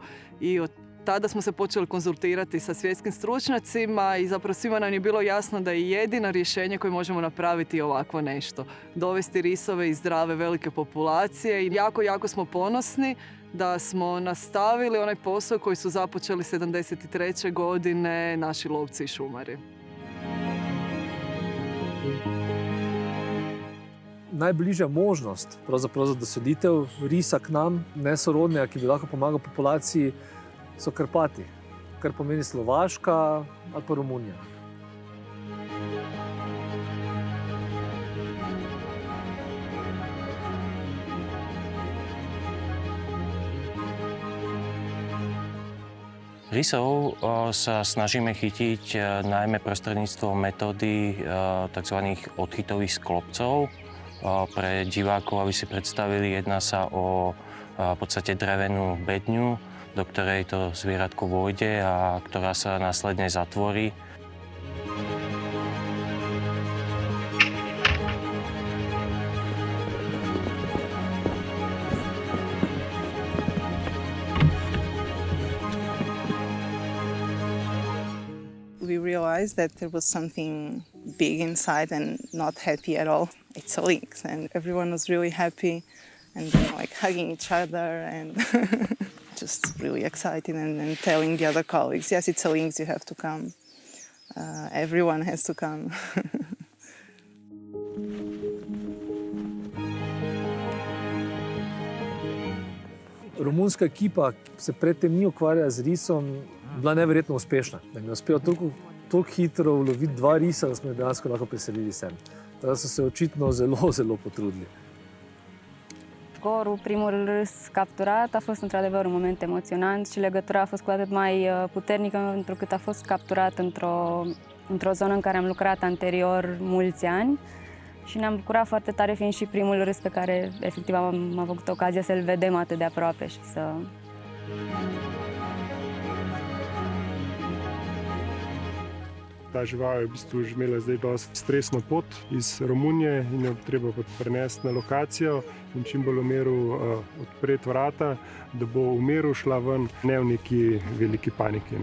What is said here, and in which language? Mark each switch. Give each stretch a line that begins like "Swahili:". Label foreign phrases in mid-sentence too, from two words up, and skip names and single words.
Croatian: I od tada smo se počeli konzultirati sa svjetskim stručnjacima i zapravo svima nam je bilo jasno da je jedino rješenje koje možemo napraviti ovakvo nešto. Dovesti risove iz zdrave velike populacije i jako smo ponosni da smo nastavili onaj posao koji su započeli 73. godine naši lovci i šumari.
Slovenian: Najbližja možnost za doselitev risa k nam, nesorodnega, ki bi lahko pomagal populaciji, so Karpati, kar pomeni Slovaška ali pa Romunija.
Slovak: Rysov sa snažíme chytiť najmä prostredníctvom metódy tzv. Odchytových sklopcov. Pre divákov, aby si predstavili, jedná sa o v podstate drevenú bedňu, do ktorej to zvieratko vôjde a ktorá sa následne zatvorí.
English: We realized that there was something big inside and not happy at all. It's a lynx, and everyone was really happy and like hugging each other and just really excited and telling the other colleagues, yes, it's a lynx, you have to come. Everyone has to come.
Slovenian: Romunska ekipa se predtem ni ukvarjala z risom, bila neverjetno uspešna. Da mi je uspelo toliko hitro uloviti 2 risa, da smo jih dejansko lahko preselili sem. Tako so se očitno zelo potrudili.
Romanian: Scorul, primul râs capturat, a fost într-adevăr un moment emoționant și legătura a fost cu atât mai puternică pentru că a fost capturat într-o zonă în care am lucrat anterior mulți ani și ne-am bucurat foarte tare fiind și primul râs pe care efectiv am avut ocazia să-l vedem atât de aproape și să...
Slovenian: Ta žival je v bistvu že imela zdaj dosti stresno pot iz Romunije in jo treba prenesti na lokacijo in čim bolj v miru odpreti vrata, da bo v miru šla ven, ne v neki veliki paniki.